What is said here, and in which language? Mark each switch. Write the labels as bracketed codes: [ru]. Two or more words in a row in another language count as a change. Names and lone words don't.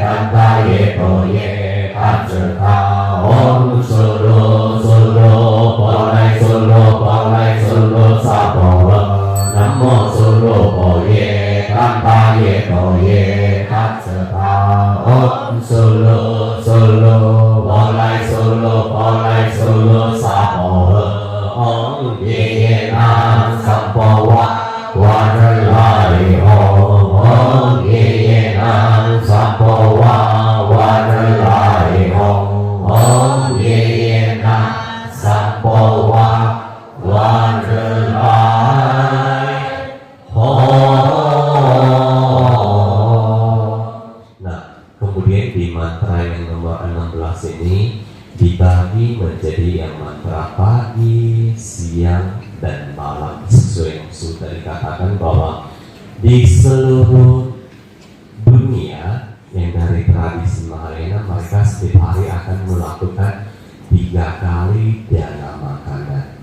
[sa] ta ye do ye ta zhe ta om solo solo bo lai solo sa bo nam mo solo bo ye ta ye do ye ta zhe ta om solo bo lai solo sa bo Om ye nam sam po wa ra lai Om ye nam sam po wa ra lai Om ye nam sam po wa ra lai [id] Nah, kemudian di mantra yang nomor 16 ini dibagi menjadi yang mantra pagi, siang, dan malam sesuai yang sudah dikatakan bahwa di seluruh dunia yang dari tradisi Mahalena mereka setiap hari akan melakukan 3 kali dana makanan.